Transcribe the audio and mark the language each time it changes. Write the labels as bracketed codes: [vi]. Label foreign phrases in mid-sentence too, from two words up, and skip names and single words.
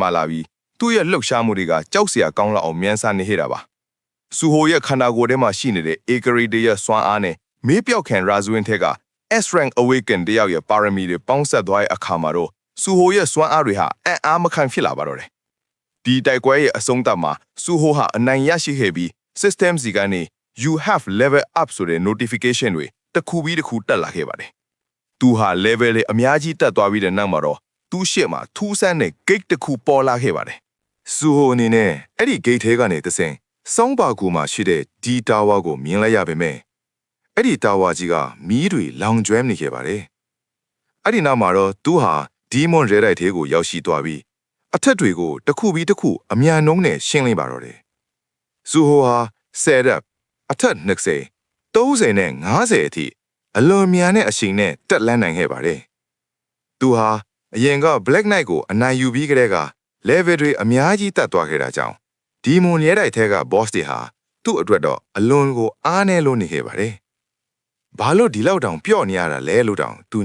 [my] မာလာပြီးသူ့ရဲ့လှုပ်ရှားမှုတွေကကြောက်စရာကောင်းလောက်အောင်မြန်ဆန်နေခဲ့တာပါ။ဆူဟိုရဲ့ခန္ဓာကိုယ်ထဲမှာရှိနေတဲ့ Akari တွေရဲ့စွမ်းအားနဲ့မေးပြောက်ခံရာဇဝင်ထက်က [en] S-Rank Awaken [my] တယောက်ရဲ့ပါရမီတွေပေါင်းစပ်သွားတဲ့အခါမှာတော့ဆူဟိုရဲ့စွမ်းအားတွေဟာအံ့အားမခံဖြစ်လာပါတော့တယ်။ဒီတိုက်ပွဲရဲ့အဆုံးသတ်မှာဆူဟိုဟာအနိုင်ရရှိခဲ့ပြီး system စီကနေ [en] you have level up [my] ဆိုတဲ့ notification တွေတစ်ခုပြီးတစ်ခုတက်လာခဲ့ပါတယ်။ သူဟာ level တွေအများကြီးတက်သွားပြီးတဲ့နောက်မှာတော့သူ့ရှေ့မှာထူးဆန်းတဲ့ gate တစ်ခုပေါ်လာခဲ့ပါတယ်။ဆူဟိုအနေနဲ့အဲ့ဒီ gate ထဲကနေတဆင့်စောင်းပါကူမှာရှိတဲ့ဒီ tower ကိုမြင်လိုက်ရပေမဲ့အဲ့ဒီ tower ကြီးကမီးတွေလောင်ကျွမ်းနေခဲ့ပါတယ်။အဲ့ဒီနောက်မှာတော့သူဟာ demon ရဲတိုက်ထဲကိုရောက်ရှိသွားပြီးအထက်တွေကိုတစ်ခုပြီးတစ်ခုအမြန်နှုံးနဲ့ရှင်းလင်းပါတော့တယ်။ဆူဟိုဟာ [en] set up [my] အထက် 20 30နဲ့50အထိအလွန်မြန်တဲ့အချိန်နဲ့တက်လန်းနိုင်ခဲ့ပါတယ်။သူဟာအရင်က Black Knight ကိုအနိုင်ယူပြီးကြတဲ့က level တွေအများကြီးတက်သွားခဲ့တာကြောင့် demon ရဲတိုက်ထဲက boss တွေဟာသူ့အတွက်တော့အလွန်ကိုအားနည်းလို့နေခဲ့ပါတယ်။ဘာလို့ဒီလောက်တောင်ပျော့နေရတာလဲလို့တောင်သူ